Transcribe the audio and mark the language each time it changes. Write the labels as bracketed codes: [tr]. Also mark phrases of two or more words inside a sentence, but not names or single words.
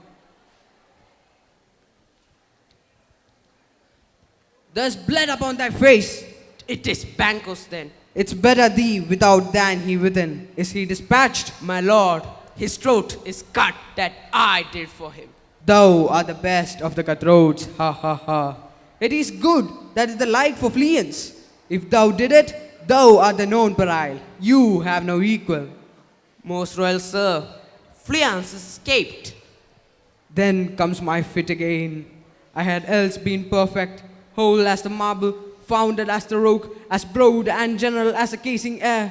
[en] There's blood upon thy face. It is Banquo's then. It's better thee without than he within. Is he dispatched? My lord, his throat is cut that I did for him. Thou art the best of the cutthroats, ha ha ha. It is good that is the like for Fleance. If thou did it, thou art the known peril. You have no equal. Most royal sir, Fleance escaped. Then comes my fit again. I had else been perfect, whole as the marble, founded as the rock, as broad and general as a casing air.